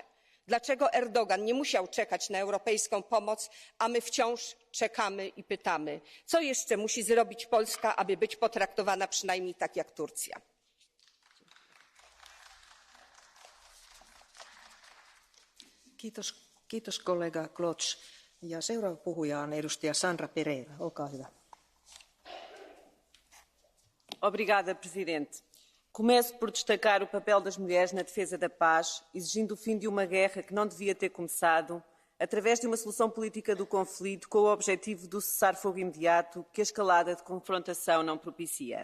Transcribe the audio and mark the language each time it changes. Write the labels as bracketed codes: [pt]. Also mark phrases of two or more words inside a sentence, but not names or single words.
[pl] Dlaczego Erdogan nie musiał czekać na europejską pomoc, a my wciąż czekamy i pytamy, co jeszcze musi zrobić Polska, aby być potraktowana przynajmniej tak jak Turcja? [fi] Kiitos kollega Klotz. Ja seuraava puhuja on edustaja Sandra Pereira. Olkaa hyvä. [pt] Obrigada, Presidente. Começo por destacar o papel das mulheres na defesa da paz, exigindo o fim de uma guerra que não devia ter começado, através de uma solução política do conflito com o objetivo do cessar-fogo imediato que a escalada de confrontação não propicia.